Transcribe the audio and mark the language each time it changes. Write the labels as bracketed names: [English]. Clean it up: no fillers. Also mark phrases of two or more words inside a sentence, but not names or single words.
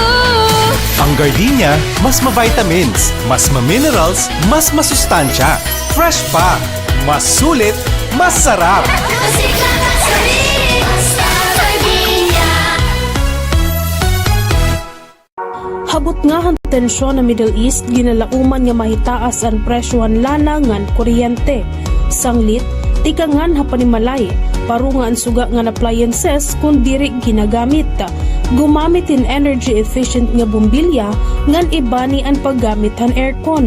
[Filipino] Ang gardenia, mas ma-vitamins, mas ma-minerals, mas masustansya. Fresh pa, mas sulit, mas sarap. Masigla ka sa rin. Basta gardenia. [Waray] Habot nga ang tensyon na Middle East, ginalauman nga mahitaas ang presyohan lana ngan kuryente. Sanglit, tikangan hapanimalay, paro nga ang suga nga appliances kung diri ginagamit. Gumamit in energy efficient nga bumbilya ngan ibani ang paggamit han aircon.